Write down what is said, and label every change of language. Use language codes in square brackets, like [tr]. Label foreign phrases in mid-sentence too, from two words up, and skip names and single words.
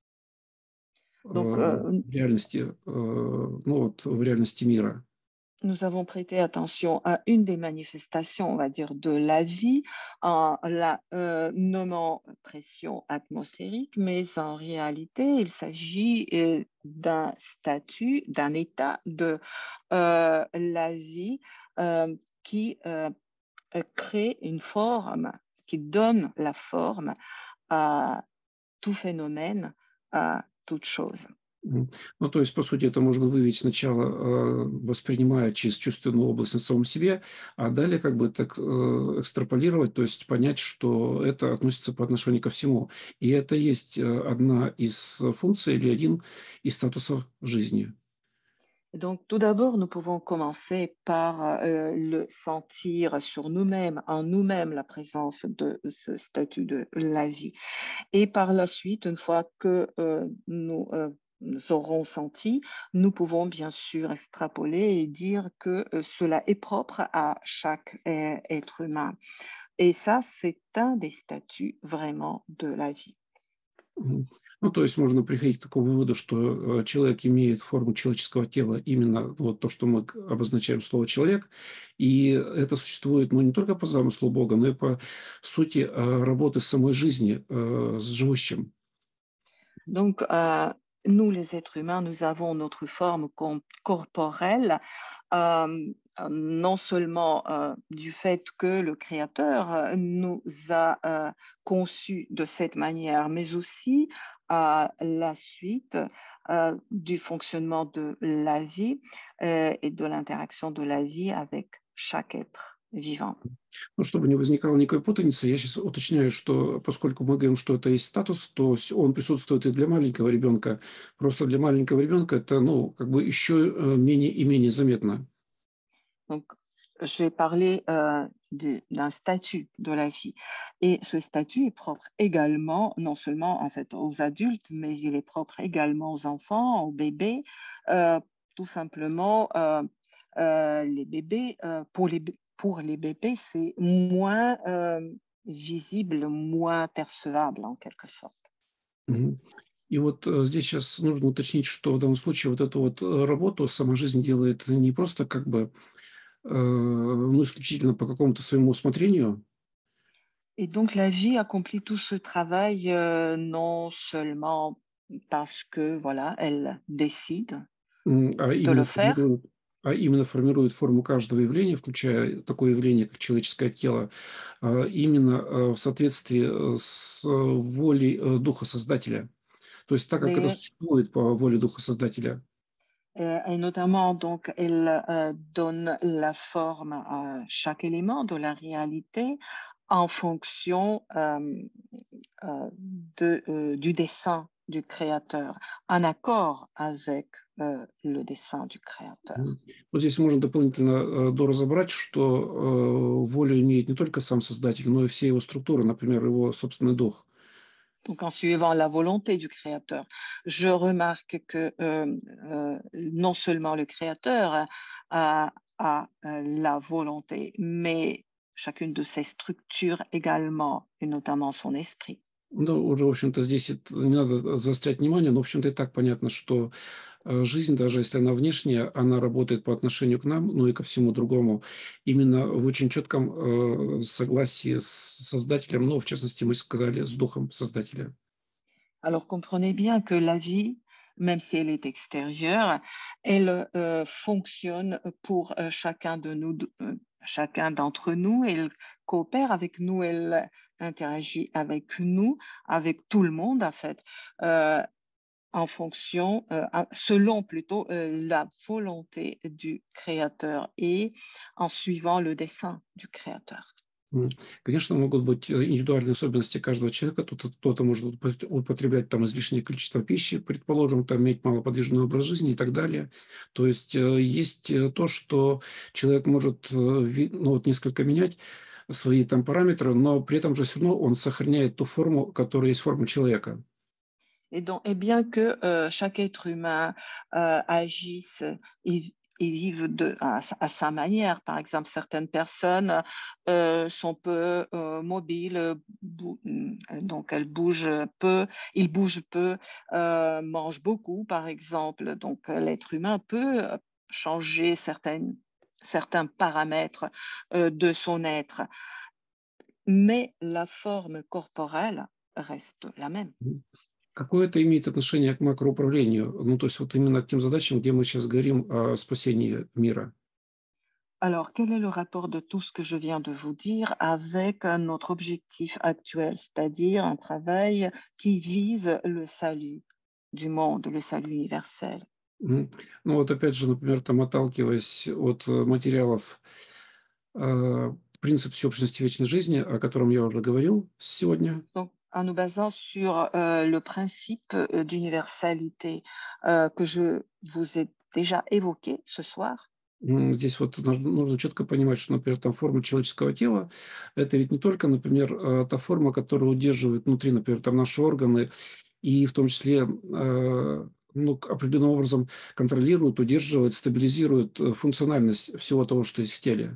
[fr] Donc, [ru] в реальности, ну вот в реальности мира. [fr] nous avons prêté attention à une des manifestations, on va dire, de la vie en la nommant pression atmosphérique, mais en réalité, il s'agit d'un statut, d'un état de la vie qui crée une forme, qui donne la forme à tout phénomène, à toute chose. [ru] Ну, то есть, по сути, это можно выявить сначала, воспринимая через чувственную область на самом себе, а далее как бы так экстраполировать, то есть понять, что это относится по отношению ко всему. И это есть одна из функций или один из статусов жизни. [fr] Donc, tout d'abord, nous pouvons commencer par le sentir sur nous-mêmes, en nous-mêmes, la présence de ce statut de la vie. Et par la suite, une fois que nous aurons senti, nous pouvons bien sûr extrapoler et dire que cela est propre à chaque être humain. Et ça, c'est un des statuts vraiment de la vie. Мгм. [ru] Ну, то есть можно приходить к такому выводу, что человек имеет форму человеческого тела, именно вот то, что мы обозначаем слово «человек», и это существует, ну, не только по замыслу Бога, но и по сути работы самой жизни с живущим. [fr] Donc, nous, les êtres humains, nous avons notre forme corporelle, non seulement du fait que le Créateur nous a conçus de cette manière, mais aussi à la suite du fonctionnement de la vie et de l'interaction de la vie avec chaque être vivant. [ru] Ну, чтобы не возникало никакой путаницы, я сейчас уточняю, что поскольку мы говорим, что это есть статус, то он присутствует и для маленького ребенка. Просто для маленького ребенка это, ну, как бы еще менее и менее заметно. [fr] Donc, j'ai parlé d'un statut de la vie. Et ce statut est propre également, non seulement en fait aux adultes, mais il est propre également aux enfants, aux bébés. Tout simplement, les bébés, pour les bébés, c'est moins visible, moins percevable en quelque sorte. Мгм. [ru] И вот здесь сейчас нужно уточнить, что в данном случае вот эту вот работу сама жизнь делает не просто как бы, ну, исключительно по какому-то своему усмотрению, [fr] Et donc la vie accomplit tout ce travail, non seulement parce que, voilà, elle décide М, а de [ru] именно [fr] le faire, [ru] формирует именно формирует форму каждого явления, включая такое явление, как человеческое тело, именно, в соответствии, с волей, Духа Создателя. То есть так, как это [fr] mais [ru] существует по воле Духа Создателя. [fr] et notamment donc elle, donne la forme à chaque élément de la réalité en fonction, du dessein du créateur, en accord avec, le dessein du créateur. Мгм. [ru] Вот здесь можно дополнительно, доразобрать, что, волю имеет не только сам Создатель, но и все его структуры, например, его собственный дух. [fr] Donc en suivant la volonté du créateur. Je remarque que, non seulement le créateur a la volonté, mais chacune de ses structures également, et notamment son esprit. [ru] Ну, уже, в общем-то, здесь не надо заострять внимание, но, в общем-то, и так понятно, что жизнь, даже если она внешняя, она работает по отношению к нам, ну и ко всему другому, именно в очень четком согласии с Создателем, ну, в частности, мы сказали, с Духом Создателя. [fr] Alors comprenez bien que la vie, même si elle est extérieure, elle, fonctionne pour, chacun d'entre nous. Elle coopère avec nous, elle interagit avec nous, avec tout le monde en fait, heu, en fonction, selon plutôt, la volonté du créateur et en suivant le dessein du créateur. [ru] Конечно, могут быть индивидуальные особенности каждого человека. Кто-то может употреблять там излишнее количество пищи, предположим, там иметь малоподвижный образ жизни и так далее. То есть есть то, что человек может ну, вот несколько менять свои там параметры, но при этом же все равно он сохраняет ту форму, которая есть форма человека. [fr] Et bien que, chaque être humain, agisse et vive à sa manière. Par exemple, certaines personnes, sont peu, mobiles, donc elles bougent peu, ils bougent peu, mangent beaucoup, par exemple. Donc, l'être humain peut, changer certains paramètres, de son être, mais la forme corporelle reste la même. [ru] Какое это имеет отношение к макроуправлению? Ну, то есть вот именно к тем задачам, где мы сейчас говорим о спасении мира. [fr] Alors, quel est le rapport de tout ce que je viens de vous dire avec notre objectif actuel, c'est-à-dire un travail qui vise le salut du monde, le salut universel? Мгм. [ru] Ну вот опять же, например, там отталкиваясь от материалов, принцип всеобщности вечной жизни, о котором я уже говорил сегодня. [fr] Donc, en nous basant sur le principe d'universalité que je vous ai déjà évoqué ce soir, [ru] Здесь вот нужно четко понимать, что, например, там форма человеческого тела– это ведь не только, например, та форма, которая удерживает внутри, например, там наши органы, и в том числе, ну, определенным образом контролирует, удерживает, стабилизирует функциональность всего того, что есть в теле.